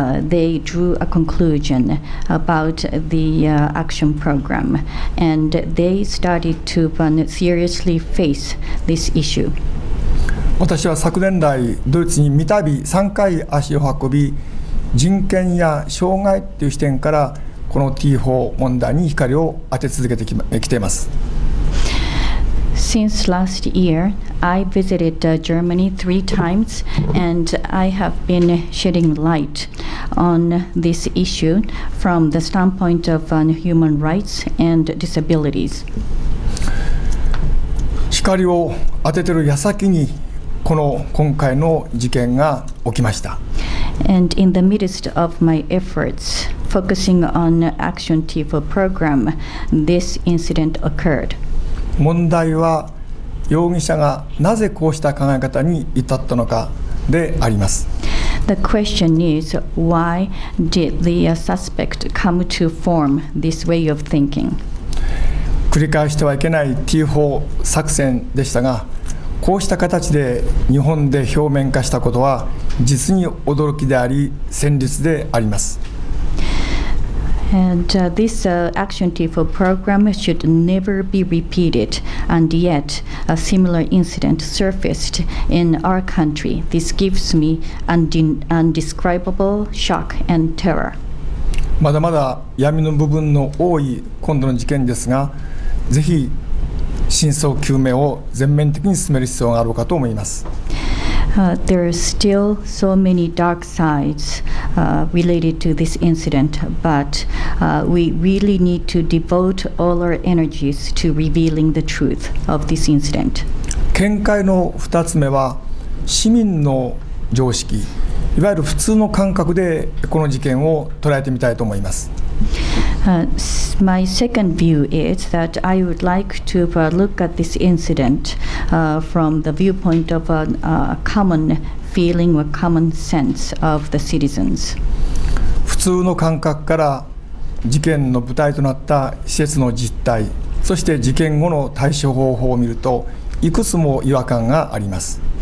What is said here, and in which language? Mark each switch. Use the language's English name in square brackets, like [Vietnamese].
[English] They drew a conclusion about the action program, and they started to seriously face this issue. [Japanese] 私は昨年来ドイツに三度3回足を運び、人権や障害という視点からこの T 法問題に光を当て続けてきています。 [English] Since last year, I visited Germany 3 times, and I have been shedding light on this issue from the standpoint of human rights and disabilities. [Japanese] 光を当てている矢先に今回の事件が起きました。 [English] And in the midst of my efforts focusing on Action T4 program, this incident occurred. [Japanese] 問題は容疑者がなぜこうした考え方に至ったのかであります。 [English] The question is, why did the suspect come to form this way of thinking? [Japanese] 繰り返してはいけない T 法作戦でしたが、こうした形で日本で表面化したことは実に驚きであり戦慄であります。 [English] And this Action T4 program should never be repeated, and yet a similar incident surfaced in our country. This gives me undescribable shock and terror. [Japanese] まだまだ闇の部分の多い今度の事件ですが、ぜひ真相究明を全面的に進める必要があろうかと思います。 [English] There are still so many dark sides related to this incident, but we really need to devote all our energies to revealing the truth of this incident. [Japanese] 見解の2つ目は市民の常識、いわゆる普通の感覚でこの事件を捉えてみたいと思います。 [English] My second view is that I would like to look at this incident from the viewpoint of a common feeling or common sense of the citizens. [Japanese] 普通の感覚から事件の舞台となった施設の実態、そして事件後の対処方法を見るといくつも違和感があります。